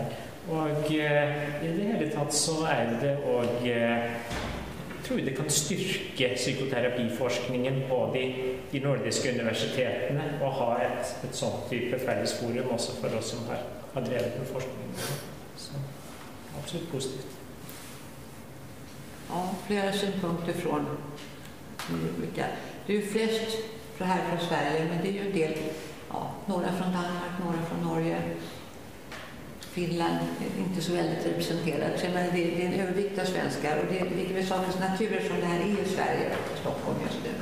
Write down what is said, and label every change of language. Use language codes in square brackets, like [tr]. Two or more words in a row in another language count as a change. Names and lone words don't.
[no] Og i det hele tatt så det og jeg tror det kan styrke psykoterapiforskningen på de nordiske universitetene og ha et sånt type fellesforum også for oss som har drevet med forskning. Så absolutt positivt. Ja, [sv] flera synpunkter från olika. Det är ju flest så här från Sverige, men det är ju en del, några från Danmark, några från Norge. Finland är inte så väldigt representerat. Så det är en övervikt av svenskar och det ligger väl sakens natur som det här är i Sverige och Stockholm just nu.